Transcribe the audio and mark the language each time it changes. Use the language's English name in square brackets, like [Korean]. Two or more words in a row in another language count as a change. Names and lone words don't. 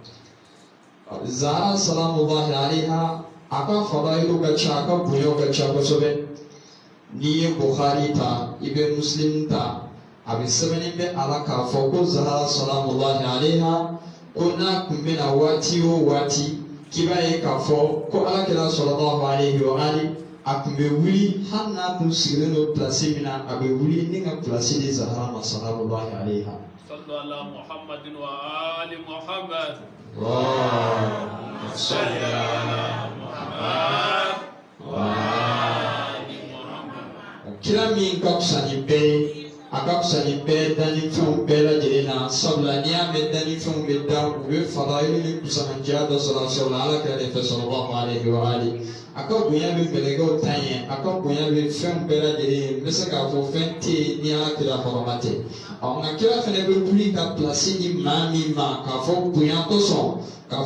[Bambara] Zahra [Arabic] سلام الله عليها [Bambara] a ka fadailu ka ca a ka bonyaw ka ca kosɛbɛ n'i ye Bukhari ta i bɛ Muslim ta a bɛ sɛbɛnni bɛ a la k'a fɔ ko Zahra [Arabic] سلام الله عليها [Bambara] ko n'a tun bɛna waati o waati k'i b'a ye k'a fɔ ko alakira [Arabic] صلى الله عليه وآله [Bambara] a tun bɛ wuli hali n'a tun sigilen don pilasi min na a bɛ wuli ni ka pilasi di Zahra ma [Arabic] سلام الله عليها. صلوا على محمد وآل محمد. اللهم صل على محمد وآل محمد. [Bambara] Kira min ka fisa ni bɛɛ ye a ka fisa ni bɛɛ dannifɛnw bɛɛ lajɛlen na sabula n'i y'a mɛn dannifɛnw bɛ da u bɛ fadailu ni kusanandiya dɔ sɔrɔ sabula alakira de fɛ [Arabic] صلى الله عليه وآله. [Bambara] A ka bonya bɛ mɛlɛkɛw ta ɲɛ a ka bonya bɛ fɛn bɛɛ lajɛlen ye n bɛ se k'a fɔ fɛn tɛ yen ni alakira hɔrɔma tɛ nka kira fana bɛ wuli ka pilasi di maa min ma k'a fɔ bonya kosɔn k'a